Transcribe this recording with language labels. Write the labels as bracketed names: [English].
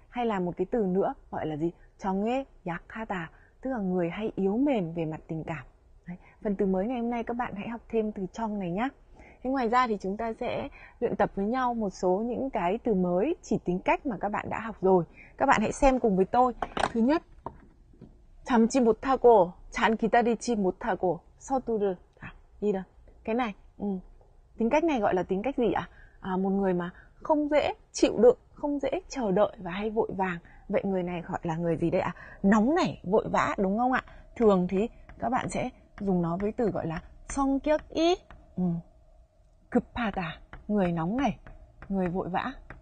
[Vietnamese] Hay là một cái từ nữa gọi là gì? Chong nghe yakhata, tức là người hay yếu mềm về mặt tình cảm. Đấy. Phần từ mới ngày hôm nay các bạn hãy học thêm từ chong này nhé. Thế ngoài ra thì chúng ta sẽ luyện tập với nhau một số những cái từ mới chỉ tính cách mà các bạn đã học rồi. Các bạn hãy xem cùng với tôi. Thứ nhất, [Korean] 참지 못하고 잘 기다리지 못하고 서두를. [Vietnamese] Đi đâu? Cái này, tính cách này gọi là tính cách gì ạ? Một người mà không dễ chịu đựng, không dễ chờ đợi và hay vội vàng. Vậy người này gọi là người gì đây ạ? Nóng nảy, vội vã, đúng không ạ? Thường thì các bạn sẽ dùng nó với từ gọi là [Korean] 성격이 급하다, [Vietnamese] người nóng nảy, người vội vã.